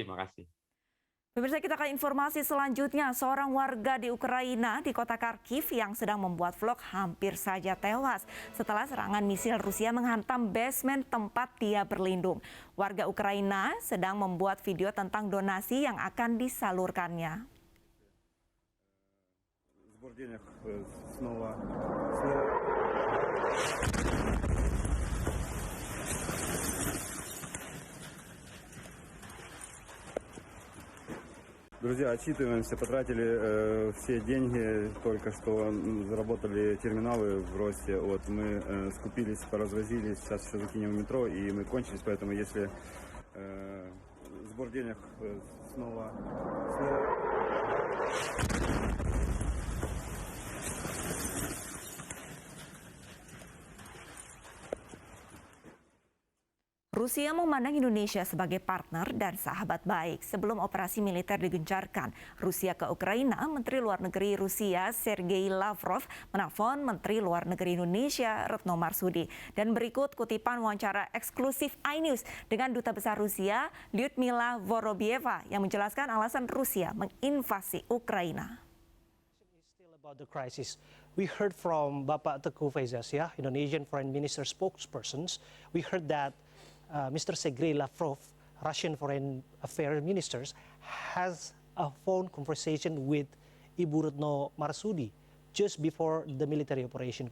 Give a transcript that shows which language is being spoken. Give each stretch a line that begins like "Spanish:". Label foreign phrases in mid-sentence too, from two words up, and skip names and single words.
Indonesian: Pemirsa, kita ke informasi selanjutnya. Seorang warga di Ukraina di kota Kharkiv yang sedang membuat vlog hampir saja tewas setelah serangan misil Rusia menghantam basement tempat dia berlindung. Warga Ukraina sedang membuat video tentang donasi yang akan disalurkannya.
Russian: Друзья, отчитываемся, потратили все деньги, только что заработали терминалы в Росте, вот, мы скупились, поразвозили, сейчас еще закинем в метро, и мы кончились, поэтому если сбор денег снова...
Indonesian: Rusia memandang Indonesia sebagai partner dan sahabat baik. Sebelum operasi militer digencarkan Rusia ke Ukraina, Menteri Luar Negeri Rusia Sergei Lavrov menelpon Menteri Luar Negeri Indonesia Retno Marsudi. Dan berikut kutipan wawancara eksklusif iNews dengan Duta Besar Rusia Lyudmila Vorobieva yang menjelaskan alasan Rusia menginvasi Ukraina.
English: About the crisis, we heard from Bapak Teuku Faizasyah, Indonesian Foreign Minister spokespersons. We heard that Mr. Sergei Lavrov, Russian Foreign Affairs Minister, has a phone conversation with Ibu Retno Marsudi just before the military operation.